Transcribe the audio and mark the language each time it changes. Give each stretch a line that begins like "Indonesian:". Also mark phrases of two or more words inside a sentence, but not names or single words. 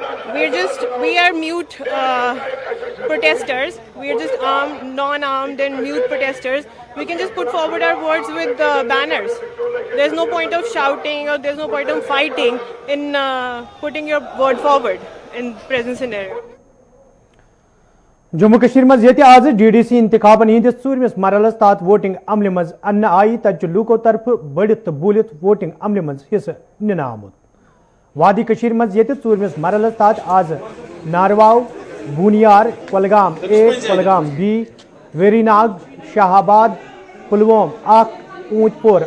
English: We are mute protesters. We are just armed, non-armed and mute protesters. We can just put forward our words with banners. There's no point of shouting or there's no point of fighting in putting your word forward in present scenario.
Kashmiri: جموں کشیر منز یہ آز DDC انتخابن ہندِس 4مِس مرحلس تحت ووٹنگ عمل منز اَنہٕ آے تَتہِ لُکو طرفہٕ بڑِتھ تہٕ بۄلِتھ ووٹنگ عمل منز حِصہٕ نِنہٕ آمُت. وادی کشیر مز یہ ژوٗرمِس مرحلس تحت آز نارواو بونیار کولگام اے کولگام بی ویری ناگ شاہ آباد پلووم اکھ اونت